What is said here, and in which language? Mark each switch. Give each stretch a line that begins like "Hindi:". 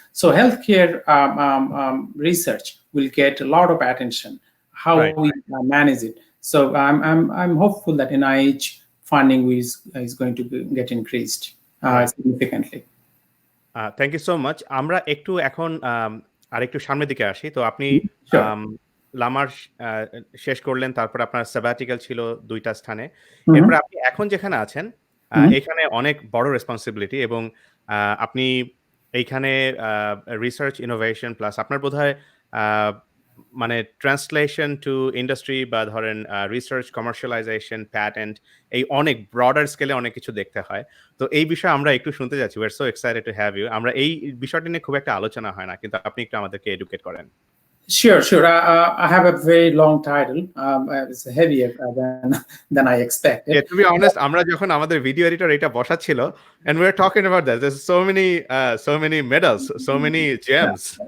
English: So healthcare research will get a lot of attention, how we manage it. So I'm hopeful that NIH funding is going to get increased significantly.
Bangla: Thank you so much. আমরা একটু এখন আরেকটু সামনের দিকে আসি। তো আপনি লামার শেষ করলেন, তারপর আপনার sabbatical ছিল ২ টা স্থানে। Mhm, এরপরে আপনি এখন যেখানে আছেন, mhm. এখানে অনেক বড় রেসপনসিবিলিটি এবং আপনি এইখানে আ রিসার্চ ইনোভেশন প্লাস আপনার বোধহয় আ মানে ট্রান্সলেশন টু ইন্ডাস্ট্রি বা ধরেন রিসার্চ, কমার্শিয়ালাইজেশন, প্যাটেন্ট এই অনেক ব্রডার স্কেলে অনেক কিছু দেখতে হয়। তো এই বিষয়ে আমরা একটু শুনতে যাচ্ছি।
English: We are so excited to have you.
Bangla: আমরা এই বিষয়টি নিয়ে খুব একটা আলোচনা হয় না। কিন্তু আপনি একটু আমাদেরকে এডুকেট করেন।
English: Sure, sure. I have a very long title. It's heavier than I expected. Yeah, to be honest, আমরা যখন আমাদের video editor এটা বসাচ্ছিল and we were talking about that. There's so many medals, so many gems.